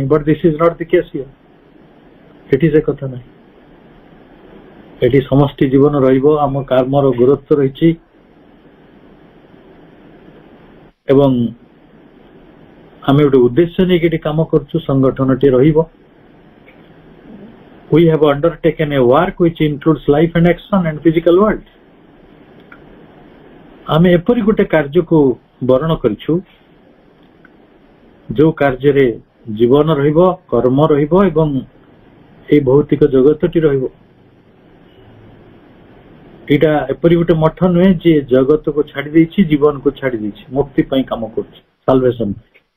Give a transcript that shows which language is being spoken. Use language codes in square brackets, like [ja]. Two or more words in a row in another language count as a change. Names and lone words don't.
[en] But this is not the case here. [or] ଏଠି ସେ କଥା ନାହିଁ। ଏଠି ସମଷ୍ଟି ଜୀବନ ରହିବ, ଆମ କର୍ମର ଗୁରୁତ୍ୱ ରହିଛି, ଏବଂ ଆମେ ଗୋଟେ ଉଦ୍ଦେଶ୍ୟ ନେଇକି ଏଠି କାମ କରୁଛୁ, ସଂଗଠନଟି ରହିବ। [en] We have undertaken a work which includes life and action and physical world. [or] ଆମେ ଏପରି ଗୋଟେ କାର୍ଯ୍ୟକୁ ବରଣ କରିଛୁ ଯୋଉ କାର୍ଯ୍ୟରେ ଜୀବନ ରହିବ, କର୍ମ ରହିବ ଏବଂ ଏଇ ଭୌତିକ ଜଗତଟି ରହିବ। ଏଇଟା ଏପରି ଗୋଟେ ମଠ ନୁହେଁ ଯିଏ ଜଗତକୁ ଛାଡି ଦେଇଛି, ଜୀବନକୁ ଛାଡି ଦେଇଛି, ମୁକ୍ତି ପାଇଁ କାମ କରୁଛି, ସାଲଭେସନ ପାଇଁ।